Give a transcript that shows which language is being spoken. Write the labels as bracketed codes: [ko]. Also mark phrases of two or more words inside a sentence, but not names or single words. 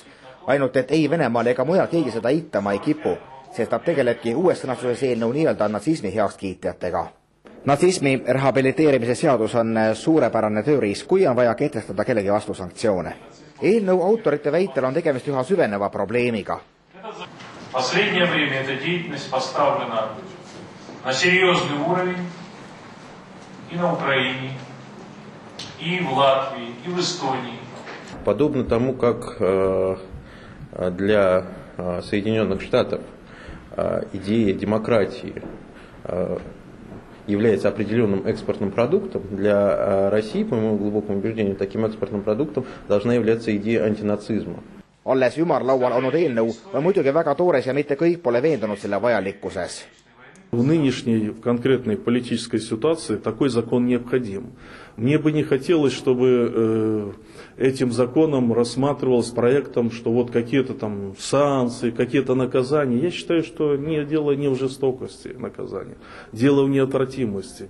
[et] Ainult et ei Venemaal ega mujal keegi seda eitama ei kipu, sest nad tegelebki uues sõnastuses eelnõu nii-öelda natsismi heakskiitjatega. Natsismi rehabiliteerimise seadus on suurepärane tööriist, kui on vaja kehtestada kellegi vastu sanktsioone. Eelnõu autorite väitel on tegemist üha süveneva probleemiga. [ru] Последнее время эта деятельность поставлена на серьезный уровень и на Украине, и в Латвии, и в Эстонии. Подобно тому, как для Соединенных Штатов идея демократии является определенным экспортным продуктом, для России, по моему глубокому убеждению, таким экспортным продуктом должна являться идея антинацизма. [et] Alles ümarlaual olnud eelnõu on muidugi väga toores ja mitte kõik pole veendunud selle vajalikkuses. [ru] В нынешней конкретной политической ситуации такой закон необходим. Мне бы не хотелось, чтобы этим законом рассматривалось проектом, что вот какие-то там санкции, какие-то наказания. Я считаю, что дело не в жестокости наказания, дело в неотвратимости.